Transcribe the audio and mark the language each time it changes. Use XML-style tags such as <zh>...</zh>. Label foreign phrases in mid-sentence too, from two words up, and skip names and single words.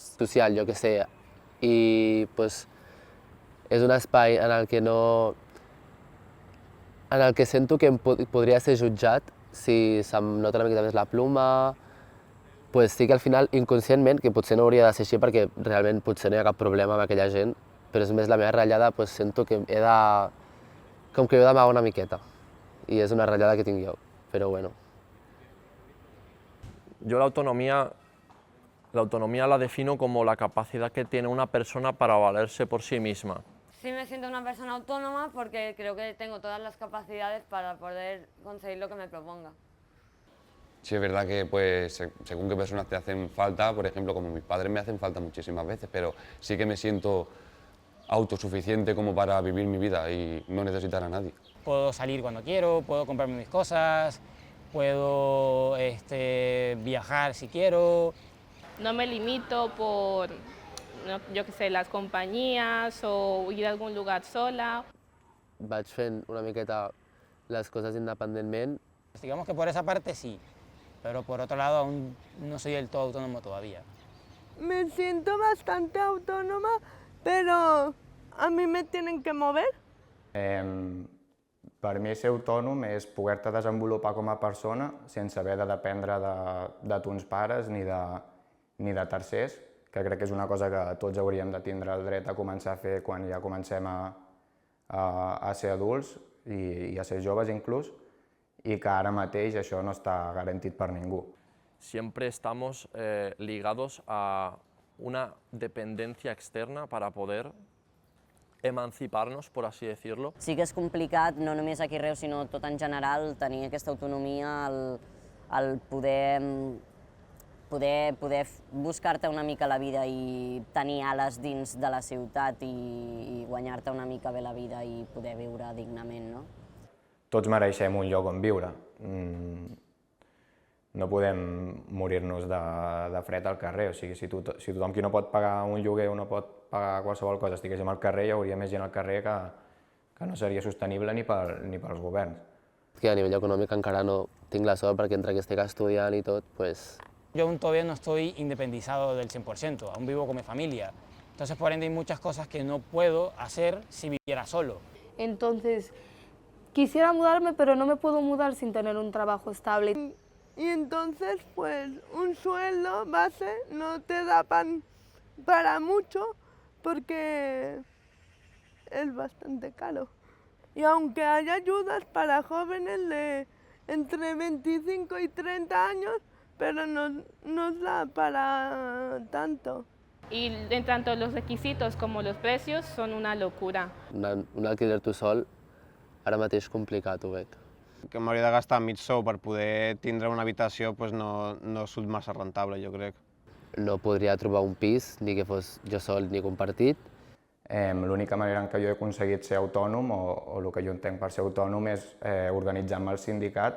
<ca>Social, jo què sé, i és un espai en el que en el que sento que podria ser jutjat si se'm nota una miqueta més la pluma, sí que al final, inconscientment, que potser no hauria de ser així perquè realment potser no hi ha cap problema amb aquella gent, però és més la meva ratllada, sento que he d'amagar una miqueta, i és una ratllada que tinc jo, però bueno.</ca> <es>Yo la autonomía la defino como la capacidad que tiene una persona para valerse por sí misma. Sí me siento una persona autónoma porque creo que tengo todas las capacidades para poder conseguir lo que me proponga. Sí, es verdad que según qué personas te hacen falta, por ejemplo, como mis padres me hacen falta muchísimas veces, pero sí que me siento autosuficiente como para vivir mi vida y no necesitar a nadie. Puedo salir cuando quiero, puedo comprarme mis cosas, puedo viajar si quiero. No me limito por, yo qué sé, las compañías o ir a algún lugar sola.</es> <ca>Vaig fent una miqueta les coses independentment.</ca> <es>Digamos que por esa parte sí, pero por otro lado aún no soy del todo autónomo todavía. Me siento bastante autónoma, pero a mí me tienen que mover.</es> <ca>Per mi ser autònom és poder-te desenvolupar com a persona sense haver de dependre de tons pares ni de tercers, que crec que és una cosa que tots hauríem de tindre el dret a començar a fer quan ja comencem a ser adults i a ser joves inclús, i que ara mateix això no està garantit per ningú.</ca> <es>Siempre estamos ligados a una dependencia externa para poder emancipar-nos, por así decirlo.</es> <ca>Sí que és complicat, no només aquí a Reus, sinó tot en general, tenir aquesta autonomia, el poder poder buscar-te una mica la vida i tenir ales dins de la ciutat i guanyar-te una mica bé la vida i poder viure dignament, no? Tots mereixem un lloc on viure. No podem morir-nos de fred al carrer, o sigui, si tothom qui no pot pagar un lloguer o no pot pagar qualsevol cosa estiguéssim al carrer, hi hauria més gent al carrer que no seria sostenible ni pels governs. Que a nivell econòmic encara no tinc la sort perquè entre que estic estudiant i tot, pues...</ca> <es>Yo aún todavía no estoy independizado del 100%, aún vivo con mi familia. Entonces, por ende, hay muchas cosas que no puedo hacer si viviera solo. Entonces, quisiera mudarme, pero no me puedo mudar sin tener un trabajo estable. Y entonces, pues, un sueldo base no te da para mucho porque es bastante caro. Y aunque hay ayudas para jóvenes de entre 25 y 30 años, pero no nos da para tanto. Y en tanto los requisitos como los precios son una locura.</es> <ca>Un alquiler tu sol, ara mateix complicat, ho veig. Que m'hauria de gastar mig sou per poder tindre una habitació pues no surt massa rentable, jo crec. No podria trobar un pis, ni que fos jo sol ni compartit. L'única manera en què jo he aconseguit ser autònom, o el que jo entenc per ser autònom, és organitzar-me al sindicat,</ca>